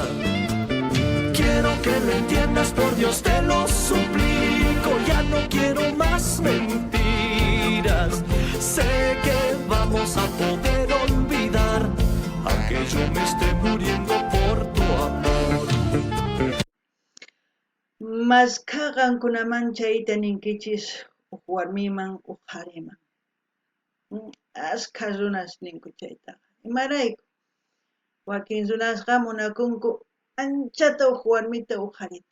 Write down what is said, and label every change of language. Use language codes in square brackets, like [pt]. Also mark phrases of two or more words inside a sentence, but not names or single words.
[es] Quiero que lo entiendas, por Dios te lo suplico. Ya no quiero más mentiras. Sé que vamos a poder olvidar, aunque yo me esté muriendo por tu amor. [qu] Maskhaqankunaman chayta ninkichis warmiman hariman. Achka runas ninku chaytaqa. Imarayku, wakin runasqa munakunku anchata uq warmita uqarita.